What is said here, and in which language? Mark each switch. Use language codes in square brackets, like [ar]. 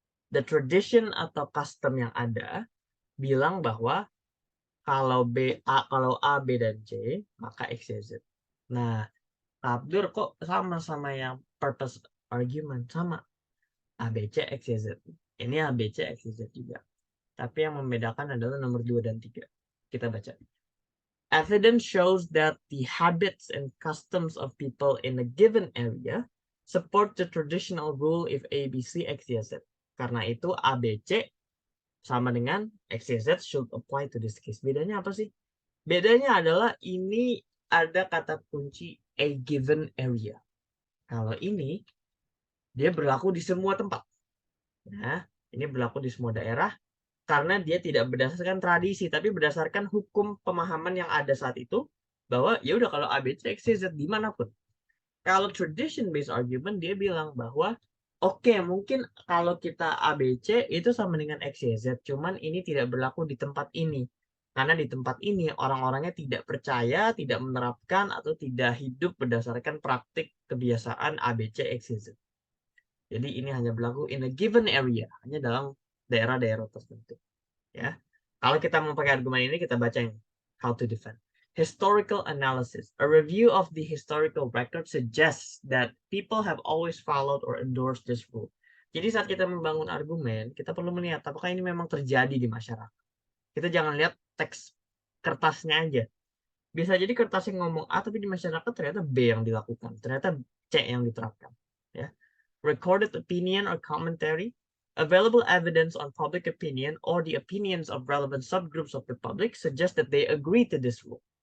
[id] The tradition atau custom yang ada bilang bahwa kalau A, B dan C, maka X, Y, Z. Nah, Abdur kok sama yang purpose argument sama A, B, C, X, Y, Z. Ini A, B, C, X, Y, Z juga. Tapi yang membedakan adalah nomor 2 dan 3. Kita baca. [en] Evidence shows that the habits and customs of people in a given area support the traditional rule if A, B, C, X, Y, Z. [id] Karena itu A, B, C sama dengan X, Y, Z [en] should apply to this case. [id] Bedanya apa sih? Bedanya adalah ini ada kata kunci a given area. Kalau ini, dia berlaku di semua tempat. Nah, ini berlaku di semua daerah karena dia tidak berdasarkan tradisi, tapi berdasarkan hukum pemahaman yang ada saat itu, bahwa ya udah kalau ABC, X, Y, Z dimanapun. Kalau tradition based argument, dia bilang bahwa oke, mungkin kalau kita ABC itu sama dengan X, Y, Z, cuman ini tidak berlaku di tempat ini. Karena di tempat ini orang-orangnya tidak percaya, tidak menerapkan, atau tidak hidup berdasarkan praktik kebiasaan ABC, X, Y, Z. Jadi ini hanya berlaku [en] in a given area, [id] hanya dalam daerah-daerah tertentu. Ya, kalau kita mau pakai argumen ini, kita baca yang [en] how to defend. Historical analysis. A review of the historical record suggests that people have always followed or endorsed this rule. [id] Jadi saat kita membangun argumen, kita perlu melihat apakah ini memang terjadi di masyarakat. Kita jangan lihat teks kertasnya aja. Bisa jadi kertas yang ngomong A, tapi di masyarakat ternyata B yang dilakukan. Ternyata C yang diterapkan. Ya. [en] Recorded opinion or commentary. Available evidence on public opinion or the opinions of relevant subgroups of the public suggest that they agree to this rule.